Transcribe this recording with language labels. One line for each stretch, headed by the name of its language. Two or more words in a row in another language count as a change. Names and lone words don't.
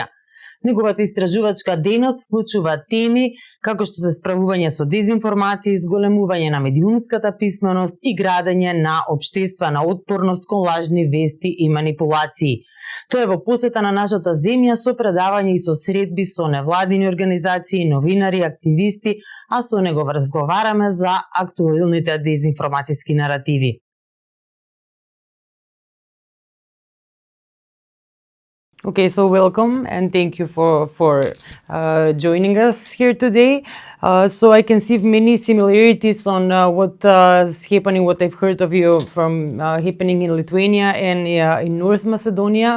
Macedonian: Неговата истражувачка дејност вклучува теми како што се справување со дезинформации, зголемување на медиумската писменост и градење на општествена отпорност кон лажни вести и манипулации. Тоа е во посета на нашата земја со предавање и со средби со невладини организации, новинари, активисти, а со него разговараме за актуелните дезинформацијски наративи.
English: Okay, so welcome and thank you for joining us here today. So I can see many similarities on what is happening, what I've heard of you from happening in Lithuania and in North Macedonia.